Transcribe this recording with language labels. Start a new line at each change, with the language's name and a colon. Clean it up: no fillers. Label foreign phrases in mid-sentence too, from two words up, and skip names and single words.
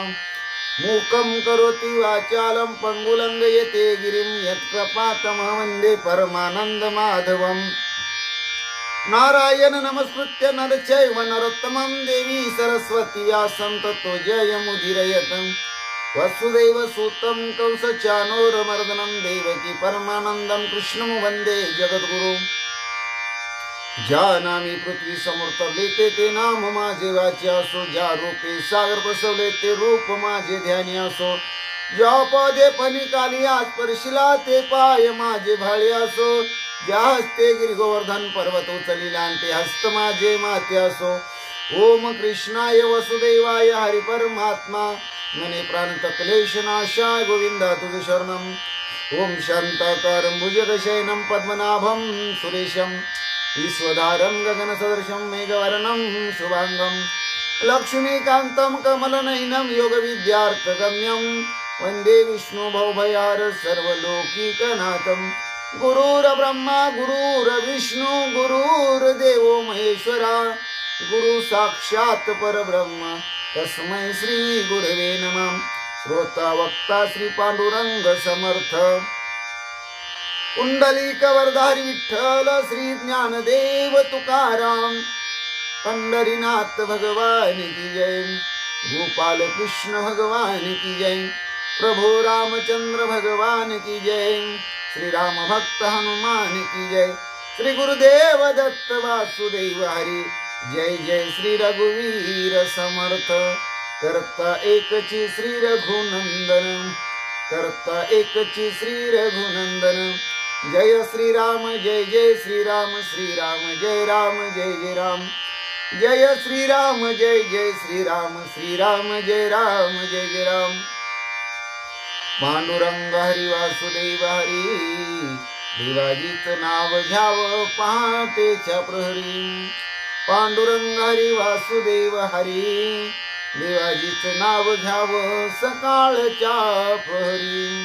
Sanskrit: मूकं करोति वाचालं पंगुलंघयते गिरिं, यत्कृपातमहं वन्दे परमानंद माधवम्. नारायण नमस्कृत्य नरचैव नरोत्तमं, देवी सरस्वती व्यासं ततो जयमुदीरयत्. वसुदेव सूतं कंसचानूरमर्दनं, देवकी परमानंदं कृष्णं वन्दे जगद्गुरुं.
Marathi: ज्या नामी पृथ्वी समोर ते नाम माझे वाचे असो, ज्या रूपे सागर बसवले ते रूप माझे ध्यानी असो. ज्या पदे फणिकाली आज स्पर्शिला ते पाय माझे भाळे असो. ज्या हस्ते गिरी गोवर्धन पर्वत उचलिला ते हस्त माझे माते असो.
Sanskrit: ओम कृष्णाय वसुदेवाय हरि परमात्मा, मने प्राणत क्लेश नाशाय गोविंदा तुझ शरणम. ओम शांताकारं भुजगशयनं पद्मनाभं सुरेशं, विश्वधारं गगनसदृशं मेघवर्णं शुभांगं. लक्ष्मीकान्तं कमलनयनं योगविद्यार्थगम्यं, वन्दे विष्णु भवभयार सर्वलोकीकनाथं. गुरुर्ब्रह्मा गुरुर्विष्णु गुरुर्देवो महेश्वरा, गुरु साक्षात् परब्रह्म तस्मै श्री गुरवे नमः.
Hindi: श्रोता वक्ता श्री पांडुरंग समर्थ, पुंडलिक वरदारी विठ्ठल श्री ज्ञानदेव तुकाराम, पंढरीनाथ भगवान की जय, गोपाल कृष्ण भगवान की जय, प्रभु रामचंद्र भगवान की जय, श्री राम भक्त हनुमान की जय, श्री गुरुदेव दत्त वासुदेव हरि.
Marathi: जय जय श्री रघुवीर समर्थ, करता एकची श्री रघुनंदन, करता एकची श्री रघुनंदन.
Hindi: जय श्री राम जय जय श्री राम, श्री राम जय राम जय जय राम. जय श्री राम जय जय श्री राम, श्री राम जय राम जय जय राम.
Marathi: पांडुरंग हरी वासुदेव हरी, देवाजीचं नाव घ्यावं पहाटेच्या प्रहरी. पांडुरंग हरी वासुदेव हरी, देवाजीचं नाव घ्यावं सकाळच्या प्रहरी.